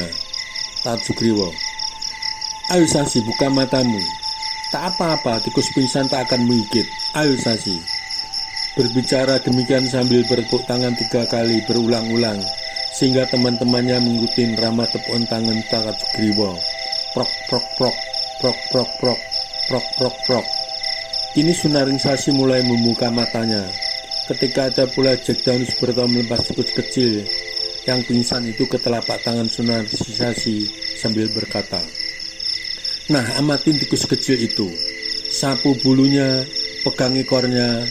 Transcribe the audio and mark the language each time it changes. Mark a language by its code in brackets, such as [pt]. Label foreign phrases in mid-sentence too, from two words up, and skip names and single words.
[id] Taat Sugriwo. Ayo Sasi, buka matamu. Tak apa-apa, tikus pingsan tak akan menggigit. Ayo Sasi. Berbicara demikian sambil bertepuk tangan 3 kali berulang-ulang, sehingga teman-temannya mengikuti irama tepukan tangan Taat Sugriwo. Prok prok prok, prok prok prok, prok prok prok. Kini Surnanningsasi mulai membuka matanya. Ketika ada pula Jack Danu Subroto melepas tikus kecil yang pingsan itu ke telapak tangan Surnanningsasi sambil berkata, "Nah, amatin tikus kecil itu. Sapu bulunya, pegang ekornya.